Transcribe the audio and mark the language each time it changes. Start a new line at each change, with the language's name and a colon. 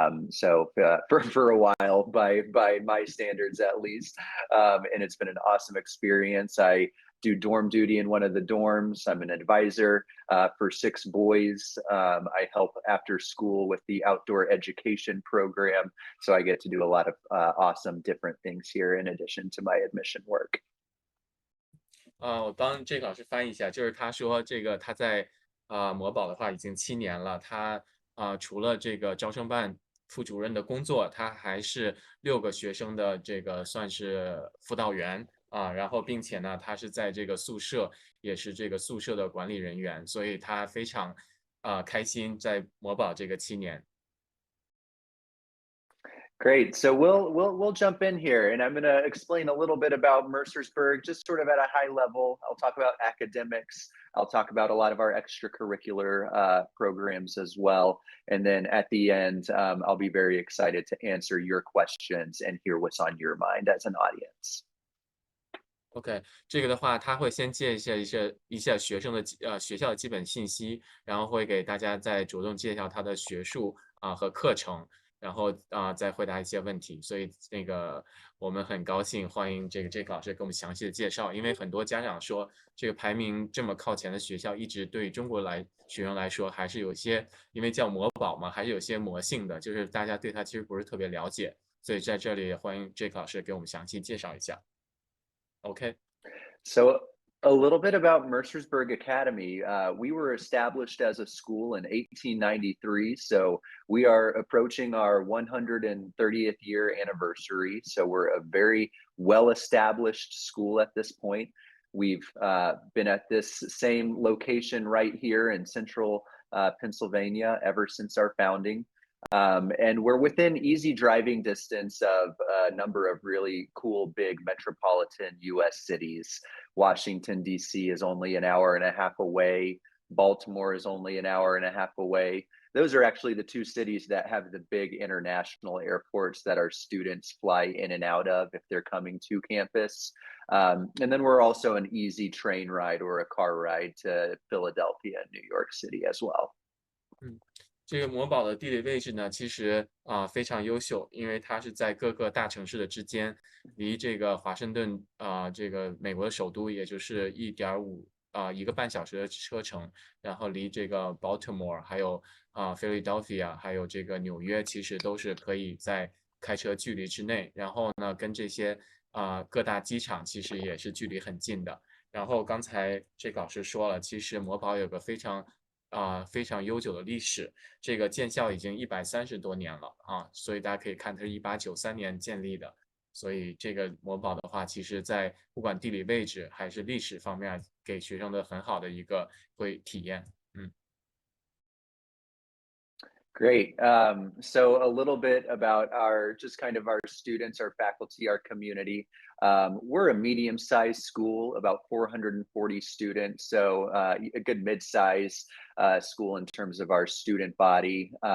English: So for a while by my standards at least, and it's been an awesome experience. I do dorm duty in one of the dorms. I'm an advisor for 6 boys. I help after school with the outdoor education program. So I get to do a lot of awesome different things here in addition to my admission work.
Chinese: 我帮这个老师翻译一下，就是他说这个他在魔堡的话已经7年了，他除了这个招生办副主任的工作，他还是6个学生的这个算是辅导员啊，然后并且呢，他是在这个宿舍也是这个宿舍的管理人员，所以他非常开心在魔堡这个7年。
English: Great. So we'll jump in here, and I'm going to explain a little bit about Mercersburg, just sort of at a high level. I'll talk about academics. I'll talk about a lot of our extracurricular programs as well, and then at the end, I'll be very excited to answer your questions and hear what's on your mind as an audience.
Chinese: OK，这个的话，他会先介绍一下学生的学校的基本信息，然后会给大家再着重介绍他的学术和课程，然后再回答一些问题。所以那个我们很高兴欢迎这个老师给我们详细的介绍，因为很多家长说这个排名这么靠前的学校，一直对中国学生来说还是有些，因为叫魔堡嘛，还是有些魔性的，就是大家对他其实不是特别了解，所以在这里欢迎这个老师给我们详细介绍一下。
English: OK。 So a little bit about Mercersburg Academy. We were established as a school in 1893, so we are approaching our 130th year anniversary. So we're a very well-established school at this point. We've been at this same location right here in central Pennsylvania ever since our founding. And we're within easy driving distance of a number of really cool, big metropolitan US cities. Washington, D.C. is only an hour and a half away. Baltimore is only an hour and a half away. Those are actually the 2 cities that have the big international airports that our students fly in and out of if they're coming to campus. And then we're also an easy train ride or a car ride to Philadelphia and New York City as well.
Chinese: 这个魔堡的地理位置呢，其实非常优秀，因为它是在各个大城市的之间，离这个华盛顿这个美国的首都，也就是1个半小时的车程，然后离这个 Baltimore 还有Philadelphia 还有这个纽约，其实都是可以在开车距离之内。然后呢，跟这些各大机场其实也是距离很近的。然后刚才这个老师说了，其实魔堡有个非常悠久的历史，这个建校已经130多年了啊，所以大家可以看它是1893年建立的，所以这个魔堡的话，其实在不管地理位置还是历史方面，给学生的很好的一个会体验。嗯。
English: Great. So a little bit about our just kind of our students, our faculty, our community. We're a medium-sized school, about 440 students, so a good mid-size school in terms of our student body.